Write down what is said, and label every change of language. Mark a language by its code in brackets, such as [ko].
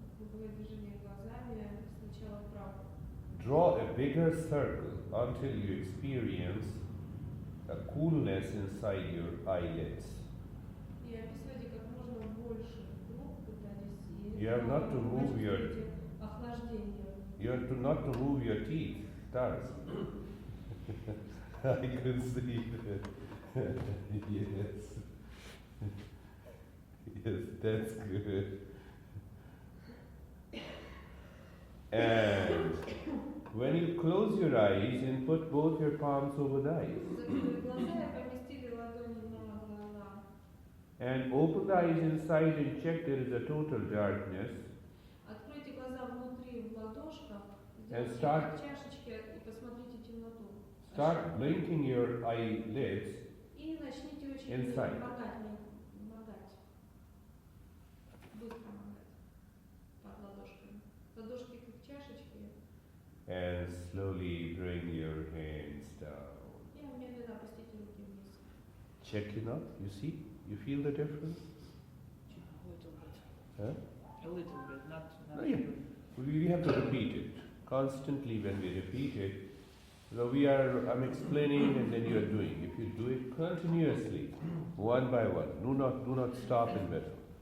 [ru] круговое движение глазами сначала вправо. [en] Draw a bigger circle until you experience a coolness inside your eyelids. [ru] И описывайте как можно больше круг, пытайтесь и [en] You have not to move your [ru] почувствуйте охлаждение. [en] you have to not to move your teeth, Taras. I can see that. Yes. Yes, that's good. And when you close your eyes and put both your palms over the eyes. [ru] Закрыли глаза и поместили ладони на глаза. [en] And open the eyes inside and check there is a total darkness. [ru] Откройте глаза внутри в ладошках, [en] And [ru] сделайте [en] start- [ru] как чашечки и посмотрите темноту. [en] Start blinking your eyelids [ru] И начните очень [en] Inside. [ru] моргать, моргать. Быстро моргать под ладошками. Ладошки как чашечки. [en] and slowly bring your hands down. И медленно опустите руки вниз. Check it out. You see? You feel the difference? A little bit. Huh? A little bit, not Oh, yeah. really. We have to repeat it constantly. When we repeat it, so I'm explaining and then you are doing. If you do it continuously, one by one, do not stop in middle.